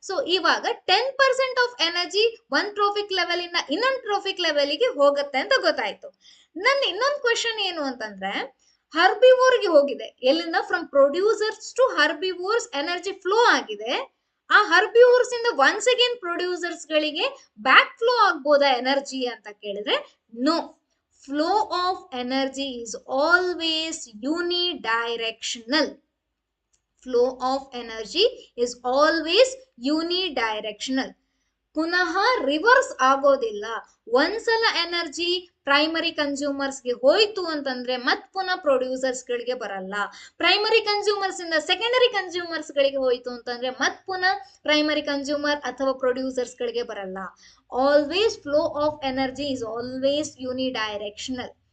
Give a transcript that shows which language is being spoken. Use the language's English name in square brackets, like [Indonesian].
[Kannada] So ಇವಾಗ 10% of energy ಒಂದ್ traffic level ಇಂದ ಇನ್ನೊಂದು ಟ್ರಾಫಿಕ್ ಲೆವೆಲ್ಗೆ ಹೋಗುತ್ತೆ ಅಂತ ಗೊತ್ತಾಯ್ತು. ನನ್ನ ಇನ್ನೊಂದು ಕ್ವೆಶನ್ ಏನು ಅಂತಂದ್ರೆ, ಹರ್ಬಿವೋರ್ಗೆ ಹೋಗಿದೆ. ಎಲ್ಲಿಂದ? [English] from producers to herbivores energy flow [Kannada] ಆಗಿದೆ. ಆ ಹರ್ಬಿವೋರ್ಸ್ ಇಂದ [English] once again [Kannada] ಪ್ರೊಡ್ಯೂಸರ್ಸ್ ಗಳಿಗೆ ಬ್ಯಾಕ್ ಫ್ಲೋ ಆಗ್ಬೋದಾ ಎನರ್ಜಿ ಅಂತ ಕೇಳಿದ್ರೆ no. [English] Flow of energy is always unidirectional. Flow of energy is always unidirectional. [Kannada] ಪುನಃ ರಿವರ್ಸ್ ಆಗೋದಿಲ್ಲ. ಒಂದ್ಸಲ ಎನರ್ಜಿ ಪ್ರೈಮರಿ ಕನ್ಸ್ಯೂಮರ್ಸ್ ಗೆ ಹೋಯ್ತು ಅಂತಂದ್ರೆ ಮತ್ ಪುನಃ ಪ್ರೊಡ್ಯೂಸರ್ಸ್ ಗಳಿಗೆ ಬರಲ್ಲ. ಪ್ರೈಮರಿ ಕನ್ಸ್ಯೂಮರ್ಸ್ ಇಂದ ಸೆಕೆಂಡರಿ ಕನ್ಸ್ಯೂಮರ್ಸ್ ಗಳಿಗೆ ಹೋಯ್ತು ಅಂತಂದ್ರೆ ಮತ್ ಪುನಃ ಪ್ರೈಮರಿ ಕನ್ಸ್ಯೂಮರ್ ಅಥವಾ ಪ್ರೊಡ್ಯೂಸರ್ಸ್ ಗಳಿಗೆ ಬರಲ್ಲ. [English] Always flow of energy is always unidirectional.